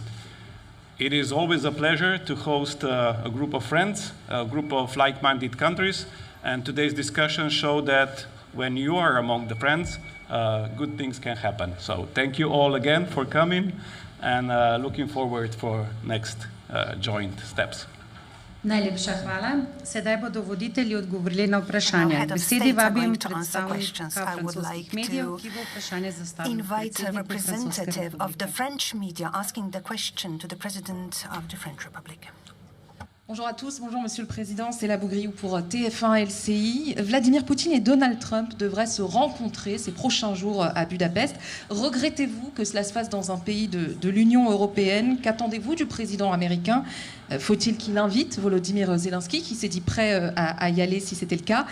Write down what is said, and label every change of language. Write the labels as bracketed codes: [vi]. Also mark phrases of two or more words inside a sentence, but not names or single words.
[en] It is always a pleasure to host a group of friends, a group of like-minded countries, and today's discussions show that when you are among the friends, good things can happen. So thank you all again for coming, and looking forward for next joint steps. [sl] Najlepša hvala. Sedaj bodo voditelji odgovorili na vprašanja. K besedi vabim predstavnika francoskih medijev, ki bo vprašanje zastavil predsedniku Francoske republike. [fr] Bonjour à tous, bonjour Monsieur le Président, c'est la Bougriou pour TF1 LCI. Vladimir Poutine et Donald Trump devraient se rencontrer ces prochains jours à Budapest. Regrettez-vous que cela se fasse dans un pays de l'Union européenne? Qu'attendez-vous du président américain? Faut-il qu'il invite Volodymyr Zelensky, qui s'est dit prêt à y aller si c'était le cas?